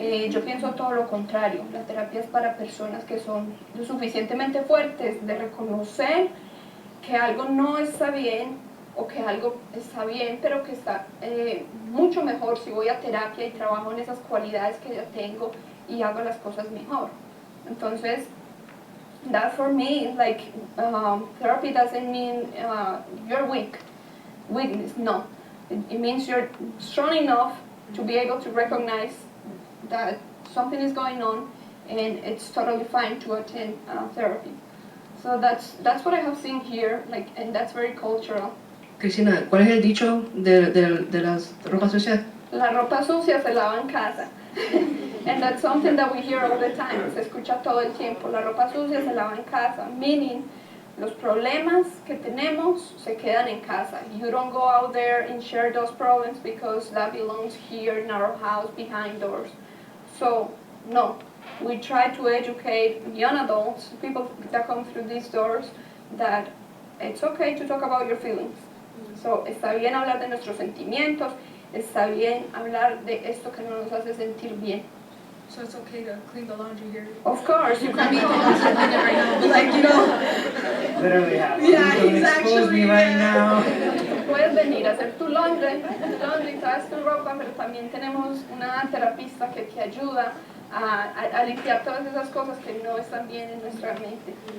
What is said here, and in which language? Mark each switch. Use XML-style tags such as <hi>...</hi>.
<es>Yo pienso todo lo contrario, la terapia es para personas que son lo suficientemente fuertes de reconocer que algo no está bien o que algo está bien, pero que está mucho mejor si voy a terapia y trabajo en esas cualidades que yo tengo y hago las cosas mejor.</es> <en>Entonces, that for me, like, therapy doesn't mean you're weakness, no. It means you're strong enough to be able to recognize that something is going on and it's totally fine to attend therapy. So that's what I have seen here, like, and that's very cultural.</en> <es>Cristina, ¿cuál es el dicho de las ropas sucias? La ropa sucia se lava en casa.</es> <en>And that's something that we hear all the time.</en> <es>Se escucha todo el tiempo. La ropa sucia se lava en casa. Meaning, los problemas que tenemos se quedan en casa.</es> <en>You don't go out there and share those problems because that belongs here in our house behind doors. So, no. We try to educate young adults, people that come through these doors, that it's okay to talk about your feelings.</en> <es>So, está bien hablar de nuestros sentimientos, está bien hablar de esto que no nos hace sentir bien.</es> <en>So it's okay to clean the laundry here. Of course, you can I be mean, I'm doing it right now, but like, you know. Literally have. Yeah, Don't expose me right now.</en> <es>Puedes venir a hacer tu laundry, traes tu ropa, pero también tenemos una terapista que te ayuda a limpiar todas esas cosas que no están bien en nuestra mente.</es>